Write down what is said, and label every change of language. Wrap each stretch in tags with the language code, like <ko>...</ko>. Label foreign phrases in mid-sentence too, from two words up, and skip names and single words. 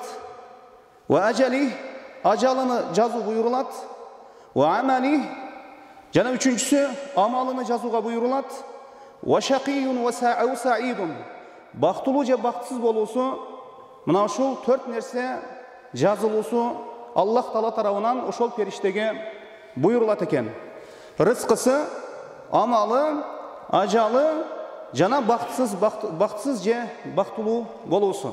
<ar>وأجله,</ar> <ky>ажалыны жазуу буйрулат.</ky> <ar>وعمله,</ar> <ky>жана үчүнчүсү амалыны жазууга буйрулат.</ky> <ar>وشقي وسعيد,</ar> <ky>бактылуу же бактысыз болуусу, мына ушул 4 нерсе жазылуусу Аллах Таала тарабынан ошол периштеге буйрулат экен. Рызкысы, амалы, ажалы жана бактысыз же бактылуу болуусу.</ky>